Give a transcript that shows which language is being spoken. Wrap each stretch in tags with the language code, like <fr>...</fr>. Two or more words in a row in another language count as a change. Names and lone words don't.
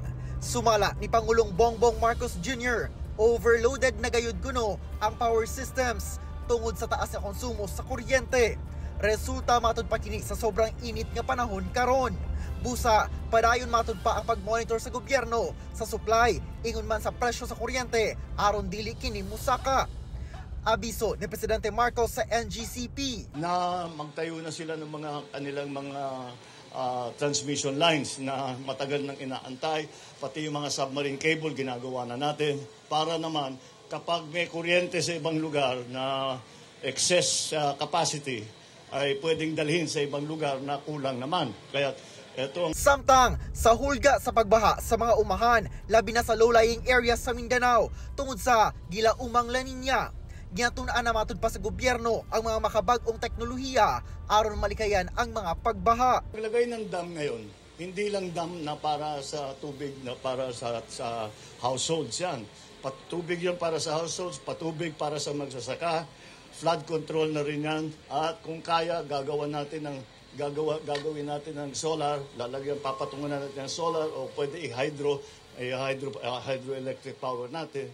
<ceb>Sumala ni Pangulong Bongbong Marcos Jr., overloaded na gayud kuno ang</ceb> <en>power systems</en> <ceb>tungod sa taas na konsumo sa kuryente. Resulta matud pa kini sa sobrang init nga panahon karon. Busa, padayon matud pa ang pagmonitor sa gobyerno sa supply ingon man sa presyo sa kuryente aron dili kini musaka. Abiso ni Presidente Marcos sa NGCP</ceb> <tl>na magtayo na sila ng mga kanilang mga</tl> <en>transmission lines</en> <tl>na matagal nang inaantay, pati yung mga</tl> <en>submarine cable</en> <tl>ginagawa na natin para naman kapag may kuryente sa ibang lugar na</tl> <en>excess capacity</en> <tl>ay pwedeng dalhin sa ibang lugar na kulang naman. Kaya ito ang</tl> <ceb>samtang sa hulga sa pagbaha sa mga umahan, labi na sa</ceb> <en>low-lying areas</en> <ceb>sa Mindanao tungod sa gilaumang La Niña. Ginatun-an na matud pa sa gobyerno ang mga makabag-ong teknolohiya aron malikayan ang mga pagbaha.</ceb> <tl>paglagay ng dam ngayon, hindi lang dam na para sa tubig na para sa households yan. Patubig yan para sa households, patubig para sa magsasaka,</tl> <en>flood control</en> <tl>na rin yan. At kung kaya, gagawin natin ng solar, papatungan natin ng solar o pwede</tl> <en>hydroelectric power</en> <tl>natin.</tl>